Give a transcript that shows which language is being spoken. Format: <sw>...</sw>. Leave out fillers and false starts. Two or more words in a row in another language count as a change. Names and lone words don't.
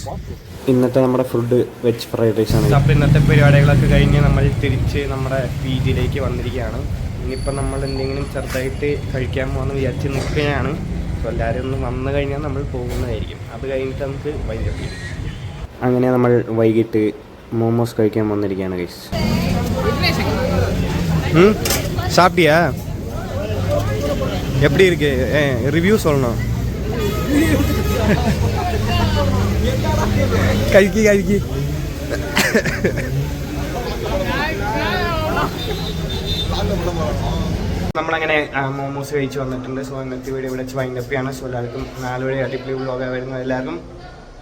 <ml>ഇന്നത്തെ നമ്മുടെ ഫുഡ്</ml> <en>veg fried rice</en> <ml>ആണ്. അപ്പോൾ ഇന്നത്തെ പരിപാടികളൊക്കെ കഴിഞ്ഞ് നമ്മൾ തിരിച്ച് നമ്മുടെ PG-യിലേക്ക് വന്നിരിക്കുകയാണ്. ഇനിയിപ്പോൾ നമ്മൾ എന്തെങ്കിലും ചെറുതായിട്ട് കഴിക്കാൻ പോകാമെന്ന് വിചാരിച്ച് നിൽക്കുകയാണ്. സോ എല്ലാവരും ഒന്ന് വന്നു കഴിഞ്ഞാൽ നമ്മൾ പോകുന്നതായിരിക്കും. അത് കഴിഞ്ഞിട്ട് നമുക്ക് വൈകിട്ട് അങ്ങനെ നമ്മൾ വൈകിട്ട് മോമോസ് കഴിക്കാൻ വന്നിരിക്കുകയാണ് ഗൈസ്.</ml> <ta>சாப்பிட்டியா? எப்படி இருக்கு? ரிவ்யூ சொல்லணும்.</ta> <ml>കഴിക്ക്. നമ്മളങ്ങനെ മോമോസ് കഴിച്ച് വന്നിട്ടുണ്ട്. സോ ഇന്നത്തെ വീഡിയോ ഇവിടെ വെച്ച് വൈൻഡപ്പ് ചെയ്യാണ്. സോ എല്ലാവർക്കും 4 അടിപൊളി വ്ലോഗ് വരുന്നത്.</ml>